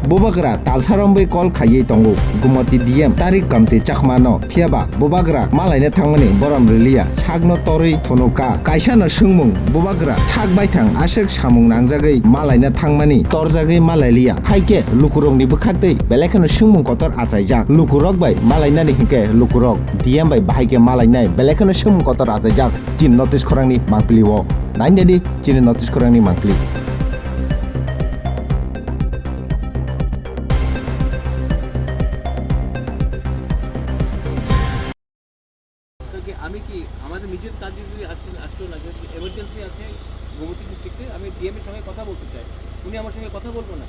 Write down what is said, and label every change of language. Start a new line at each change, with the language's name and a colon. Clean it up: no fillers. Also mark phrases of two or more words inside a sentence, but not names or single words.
Kok Borok: bubagra taltharombai kol khayei tongo gomoti diem tarik kamti chakmano phiaba bubagra malaina thangmani boram relia sagno tori phunuka kaisano sungmung bubagra chakbaithang ashek samung nangjagai malaina thangmani torjagai malailia haike lukurongni bukhaktei belekano sungmung kotor achaijak lukurok bai malainani hingke lukurok diem bai bahaike malaina belekano sung kotor achaijak chin notice khorangni mangpili o nainjadi chin notice khorangni mangpili
Bangla: আমি কি আমাদের নিজের কাজে যদি আসলো না যদি এমার্জেন্সি আছে গোমতী ডিস্ট্রিক্টে আমি ডিএম এর সঙ্গে কথা বলতে চাই উনি আমার সঙ্গে কথা বলবো না